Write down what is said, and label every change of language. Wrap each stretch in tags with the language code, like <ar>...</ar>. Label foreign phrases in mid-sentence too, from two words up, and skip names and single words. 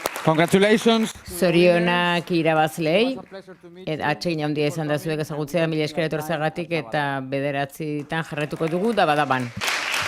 <en>Congratulations.</en> <eu>Zorionak irabazlei.</eu> <en>It was a pleasure to meet</en> <eu>Eta atsegin handia izan da zuek ezagutzea, mila esker etortzeagatik eta 9 jarraituko dugu da badaban.</eu>